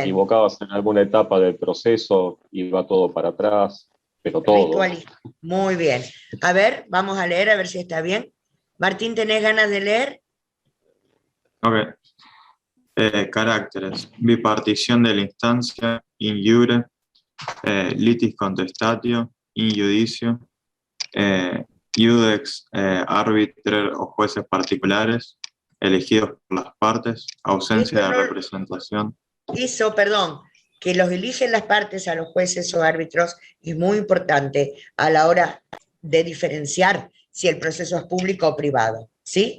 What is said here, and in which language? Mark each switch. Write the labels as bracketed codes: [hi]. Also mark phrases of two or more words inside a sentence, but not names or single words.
[es] equivocabas en alguna etapa del proceso, iba todo para atrás, pero todo. Ritualista. Muy bien. A ver, vamos a leer a ver si está bien. Martín, ¿tenés ganas de leer? Ok. Caracteres. Bipartición de la instancia, [la] in iure, litis contestatio, in judicio, iudex arbiter [es] o jueces particulares, elegidos por las partes, ausencia de representación. Eso, perdón, que los eligen las partes a los jueces o árbitros es muy importante a la hora de diferenciar si el proceso es público o privado, ¿sí?